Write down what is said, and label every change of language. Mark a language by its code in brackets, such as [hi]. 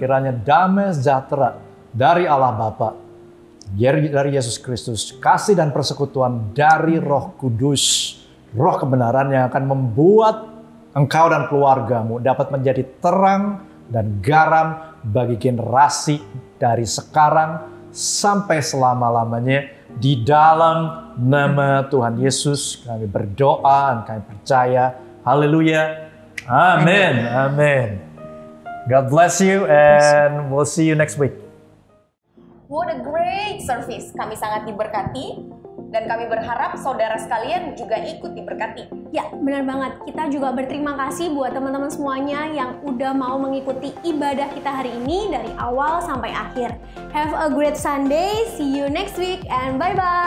[id] Kiranya damai sejahtera dari Allah Bapa, dari Yesus Kristus, kasih dan persekutuan dari Roh Kudus, Roh kebenaran yang akan membuat engkau dan keluargamu dapat menjadi terang dan garam bagi generasi dari sekarang sampai selama-lamanya. Di dalam nama Tuhan Yesus kami berdoa dan kami percaya. Haleluya. Amin. Amin. [en] God bless you and we'll see you next week. What a great service. [id] Kami sangat diberkati dan kami berharap saudara sekalian juga ikut diberkati. Ya, benar banget. Kita juga berterima kasih buat teman-teman semuanya yang udah mau mengikuti ibadah kita hari ini dari awal sampai akhir. [en] Have a great Sunday. See you next week and bye-bye.